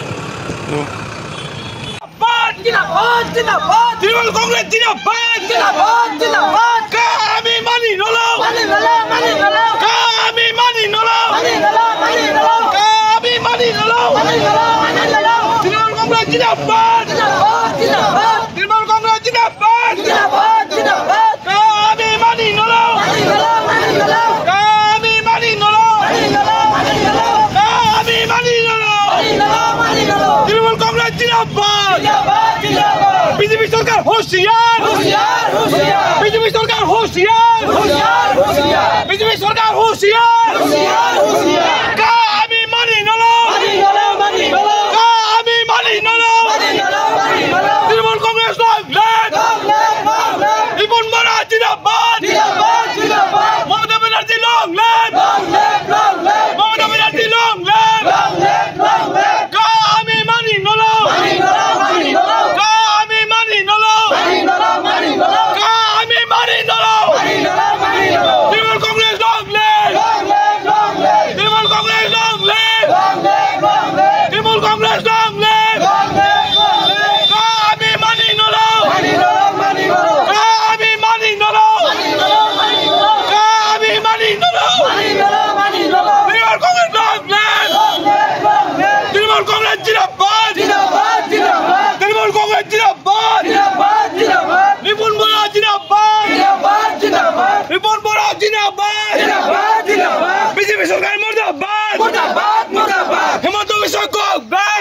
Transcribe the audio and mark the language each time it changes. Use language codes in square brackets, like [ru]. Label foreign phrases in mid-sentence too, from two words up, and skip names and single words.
[as] তৃণমূল কংগ্ৰেছ আমি মানি নলওঁ আমি মানি নলওঁ আমি মানি নলওঁ তৃণমূল কংগ্ৰেছ জিন্দাবাদ তৃণমূল কংগ্ৰেছ জিন্দাবাদ আমি মানি নলওঁ আমি মানি নলওঁ আমি মানি নলওঁ তৃণমূল কংগ্ৰেছ জিন্দাবাদ বিজেপি সরকার হুঁশিয়ার বিজেপি সরকার হুঁশিয়ার বিজেপি সরকার হুঁশিয়ার আমি মানি নলওঁ আমি মানি নলওঁ তৃণমূল কংগ্রেস রিপন বরা জিন্দাবাদ মমতা ব্যানার্জি [en] long left [as] মমতা ব্যানার্জি [en] long left [as] আমি মানি নলওঁ তৃণমূল কংগ্রেস [en] long left [as] তৃণমূল কংগ্রেস [en] long left [as] তৃণমূল কংগ্রেস [en] long left [as] আমি মানি নলওঁ আমি মানি নলওঁ আমি মানি নলওঁ তৃণমূল কংগ্রেস লং লেফট তৃণমূল কংগ্রেস জিন্দাবাদ তৃণমূল কংগ্রেস জিন্দাবাদ রিপন বরা জিন্দাবাদ রিপন বরা জিন্দাবাদ বিজেপি সরকার মুর্দাবাদ [en] হেমন্ত বিশ্ব গো ব্যাক